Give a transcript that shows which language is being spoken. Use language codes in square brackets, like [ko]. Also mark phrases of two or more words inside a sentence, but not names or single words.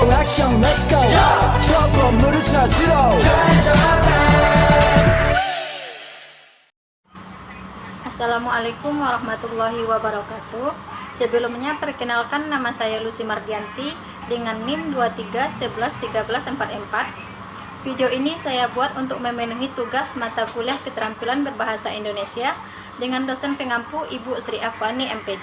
[ko] 액션 [en] let's go [ko] 저 건물을 찾으러 [ar] السلام عليكم ورحمة الله وبركاته. [id] Sebelumnya perkenalkan, nama saya Lucy Mardianti dengan NIM 23111344. Video ini saya buat untuk memenuhi tugas mata kuliah keterampilan berbahasa Indonesia dengan dosen pengampu Ibu Sri Afwani MPD.